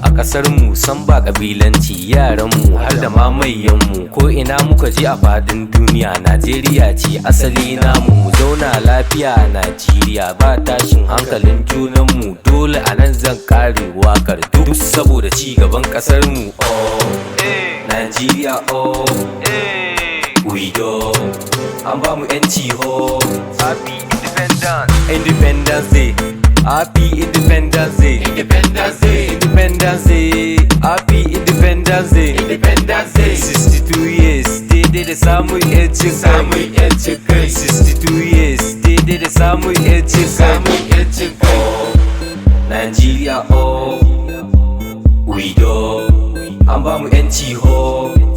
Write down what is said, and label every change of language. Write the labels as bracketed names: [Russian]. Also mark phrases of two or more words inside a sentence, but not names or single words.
[Hausa] A ƙasarmu san ba ƙabilanci, yaranmu har da ma manyanmu. Ko ina muka je a faɗin duniya, Najeriya ce asali namu. Mu zauna lafiya a Najeriya, ba tashin hankalin junanmu. Dole a nan zan kare waƙar duk saboda ci gaban ƙasarmu. Oh, Eh. Najeriya, [English] oh, Eh. we do. [Hausa] An ba mu yanci ho. [English] Happy Independence. Independence Day. Happy Independence Day. Independence Day. Independence Day. Happy Independence Day. Independence Day. Sixty-two years. [Hausa] Daidai da samun yancin kai. Samun yancin kai. [English] Sixty-two years. [Hausa] Daidai da samun yancin kai. Samun yancin kai. [English] Nigeria, oh, we do. [Hausa] An ba mu yanci ho.